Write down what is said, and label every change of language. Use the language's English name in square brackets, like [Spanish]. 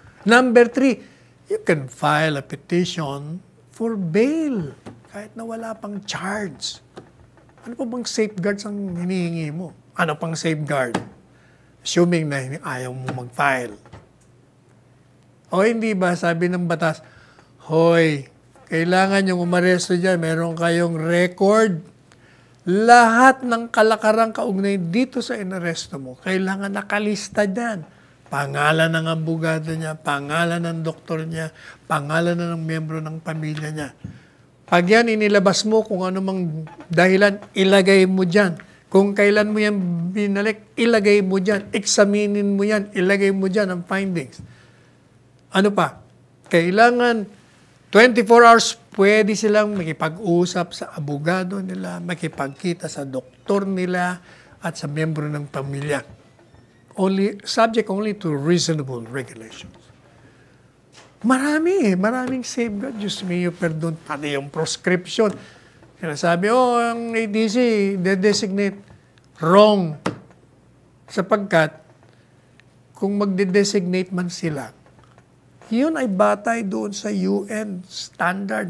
[English] Number 3, you can file a petition for bail. [Filipino] Kahit na wala pang charge. Ano pa bang safeguards ang hinihingi mo? Ano pang safeguard? Assuming na ayaw mo mag-file. O hindi ba, sabi ng batas, hoy, kailangan yung umaresto dyan, meron kayong record. Lahat ng kalakarang kaugnay dito sa inaresto mo, kailangan nakalista dyan. Pangalan ng abogado niya, pangalan ng doktor niya, pangalan ng miyembro ng pamilya niya. Pag yan inilabas mo, kung ano mang dahilan, ilagay mo dyan. Kung kailan mo yan binalik, ilagay mo dyan. Examinin mo yan, ilagay mo dyan ang findings. Ano pa? Kailangan 24 hours pwede silang makipag-usap sa abogado nila, makipagkita sa doktor nila at sa miyembro ng pamilya. [English] Subject only to reasonable regulations. [Filipino] Maraming safeguard. Diyos mio, perdon, pati yung proscription. Sinasabi, ang ADC, de-designate wrong. Sapagkat, kung magde-designate man sila, yun ay batay doon sa UN standard.